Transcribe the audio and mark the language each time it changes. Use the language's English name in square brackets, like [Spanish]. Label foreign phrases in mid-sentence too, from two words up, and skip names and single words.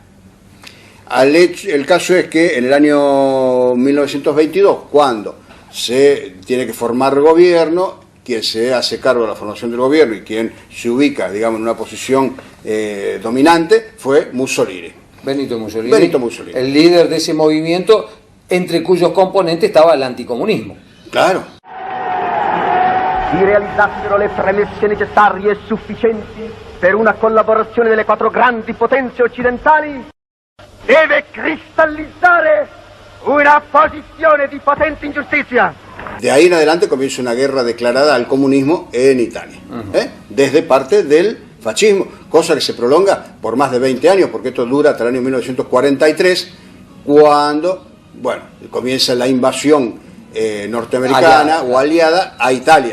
[Spanish] El caso es que en el año 1922, cuando se tiene que formar gobierno, quien se hace cargo de la formación del gobierno y quien se ubica, digamos, en una posición dominante, fue Mussolini. Benito Mussolini. El líder de ese movimiento, entre cuyos componentes estaba el anticomunismo. Claro. [Italian] Si realizzassero le premesse necessarie e sufficienti per una collaborazione delle quattro grandi potenze occidentali, deve cristallizzare una posizione di potente ingiustizia. [Spanish] De ahí en adelante comienza una guerra declarada al comunismo en Italia, desde parte del fascismo, cosa que se prolonga por más de 20 años, porque esto dura hasta el año 1943, cuando, bueno, comienza la invasión norteamericana o aliada a Italia,